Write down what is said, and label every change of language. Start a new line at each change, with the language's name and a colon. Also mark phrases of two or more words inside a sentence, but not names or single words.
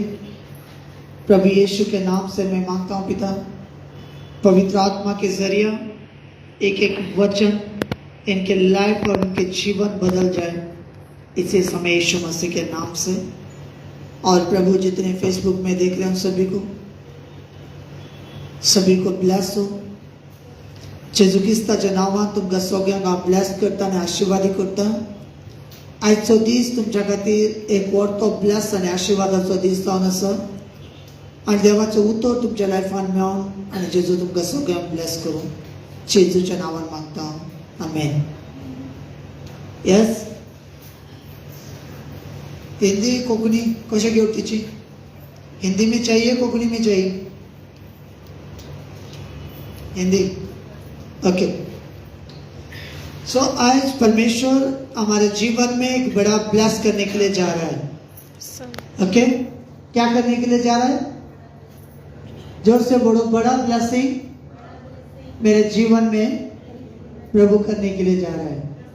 Hindi: प्रभु यीशु के नाम से मैं मांगता हूँ पिता, पवित्र आत्मा के जरिए एक एक वचन इनके लाइफ और इनके जीवन बदल जाए इसी समय यीशु मसीह के नाम से। और प्रभु जितने फेसबुक में देख रहे हैं सभी को ब्लेस हो।
Konkani: जेजू क्रिस्ताच्या नावान तुमकां सगळ्यांक हांव ब्लेस करता आनी आशिर्वादी करता। आयचो दीस तुमच्या खातीर एक व्हडलो ब्लेस आनी आशिर्वादाचो दीस जावन आसा आनी देवाचो उतर तुमच्या लायफान मेळोन आनी जेजू तुमकां सगळ्यांक ब्लेस करूं जेजूच्या नावान मागता, आमेन। यस, हिंदी कोंकणी कशें घेवटीची?
Hindi: हिंदी में चाहिए, कोंकणी में चाहिए? हिंदी, ओके। सो आज परमेश्वर हमारे जीवन में एक बड़ा ब्लेस करने के लिए जा रहा है। ओके, क्या करने के लिए जा रहा है? जोर से बोलो, बड़ा ब्लेसिंग मेरे जीवन में प्रभु करने के लिए जा रहा है।